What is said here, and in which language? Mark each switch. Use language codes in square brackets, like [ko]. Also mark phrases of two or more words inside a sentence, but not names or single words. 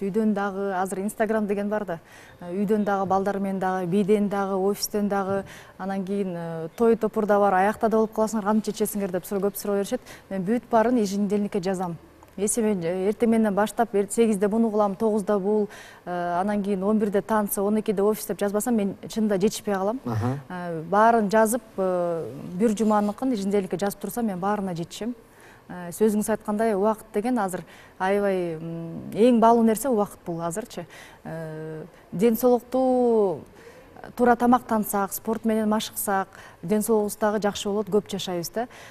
[ky] Үйдөн дагы азыр Instagram деген бар да. Үйдөн дагы, балдар менен дагы, бийден дагы, офистен дагы, анан кийин той топурда бар, аякта да болуп каласыңар, кантип жетишесиңер деп көп суроо беришет. Мен бүт баарын еженедельникке жазам. Эси мен эртең менен баштап 8-де буну кылам, 9-да бул, анан кийин 11-де танцы, 12-де офис деп жазбасам, мен чынында жетишпей калам. Баарын жазып, бир жуманыкын еженедельникке жазып турсам, мен баарына жетишем. Сөзүңүз айткандай, убакыт деген азыр аябай эң баалуу нерсе убакыт бул азырчы. Ден соолукту туура тамактансак, спорт менен машыксак, ден соолугубуз дагы жакшы болот, көп жашайбыз да.